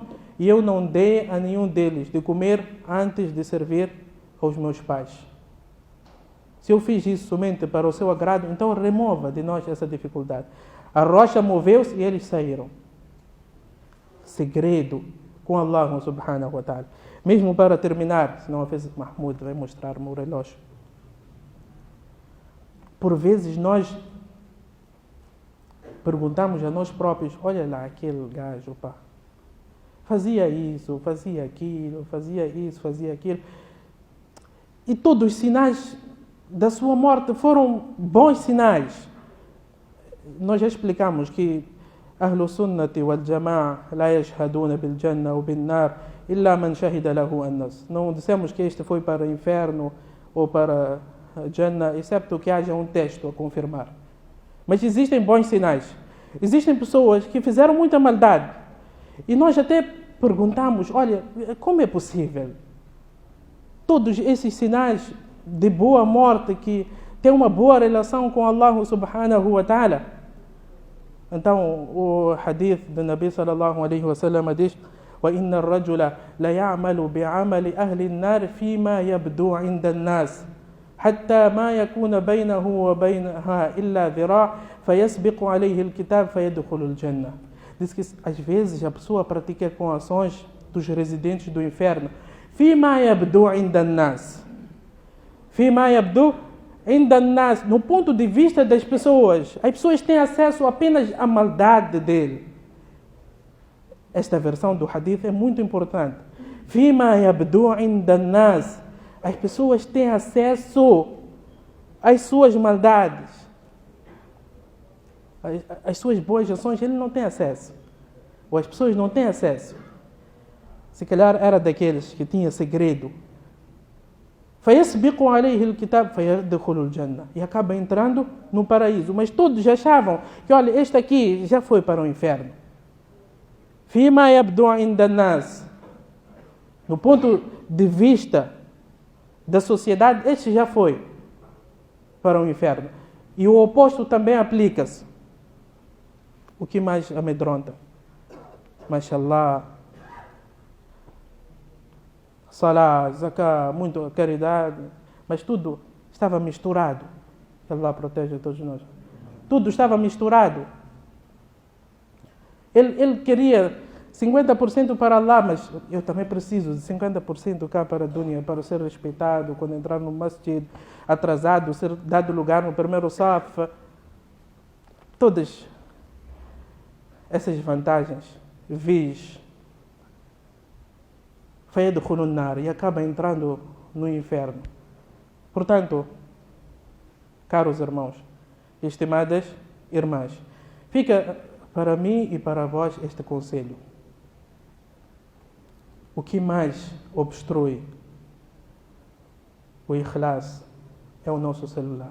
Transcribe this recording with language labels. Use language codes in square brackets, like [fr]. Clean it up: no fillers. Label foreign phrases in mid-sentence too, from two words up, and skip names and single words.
[pt] E eu não dei a nenhum deles de comer antes de servir aos meus pais. Se eu fiz isso somente para o seu agrado, então remova de nós essa dificuldade. A rocha moveu-se e eles saíram. Segredo com [ar] الله سبحانه وتعالى. [pt] Mesmo para terminar, senão a vezes Mahmoud vai mostrar o meu relógio. Por vezes nós perguntamos a nós próprios, olha lá aquele gajo, pá, fazia isso, fazia aquilo, fazia isso, fazia aquilo. E todos os sinais da sua morte foram bons sinais. Nós já explicamos que [ar] أهل السنة والجماعة لا يشهدون بالجنة ou بالنار إلا من شهد له الناس. [pt] Não dissemos que este foi para o inferno ou para a Jannah, excepto que haja um texto a confirmar. Mas existem bons sinais. Existem pessoas que fizeram muita maldade. E nós até perguntamos, olha, como é possível? Todos esses sinais de boa morte, que tem uma boa relação com [ar] الله سبحانه وتعالى. [pt] Então, o hadith do [ar] النبي صلى الله عليه وسلم diz: وَإِنَّ الرَّجُلَ لَيَعْمَلُ بِعَمَلِ أَهْلِ النَّارِ فِيمَا يَبْدُو عِنْدَ النَّاسِ حتى ما يكون بينه وبينها إلا ذراع فيسبق عليه الكتاب فيدخل الجنة. [pt] Diz que às vezes a pessoa pratica com ações dos residentes do inferno. [ar] فيما يبدو عند الناس. فيما يبدو عند الناس. [pt] No ponto de vista das pessoas, as pessoas têm acesso apenas à maldade dele. Esta versão do hadith é muito importante. [ar] فيما يبدو عند الناس. [pt] As pessoas têm acesso às suas maldades. As suas boas ações, ele não tem acesso. Ou as pessoas não têm acesso. Se calhar era daqueles que tinha segredo. [ar] فَيَسْبِقُ عَلَيْهِ الْكِتَابِ فَيَدْخُلُ الْجَنَّةِ. [pt] E acaba entrando no paraíso. Mas todos achavam que, olha, este aqui já foi para o inferno. [ar] فِيمَا يَبْدُ عِنْدَ النَّاسِ. [pt] No ponto de vista da sociedade, este já foi para o inferno. E o oposto também aplica-se. O que mais amedronta? [ar] ما شاء الله، صلاة، زكاة, [pt] muito caridade, mas tudo estava misturado. Que Allah proteja todos nós. Tudo estava misturado. Ele queria 50% para Allah, mas eu também preciso de 50% cá para a dunya, para ser respeitado, quando entrar no masjid, atrasado, ser dado lugar no primeiro saf. Todas essas vantagens, [ar] vis, فيدخل النار, [pt] e acaba entrando no inferno. Portanto, caros irmãos, estimadas irmãs, fica para mim e para vós este conselho. O que mais obstrui o ikhlas é o nosso celular.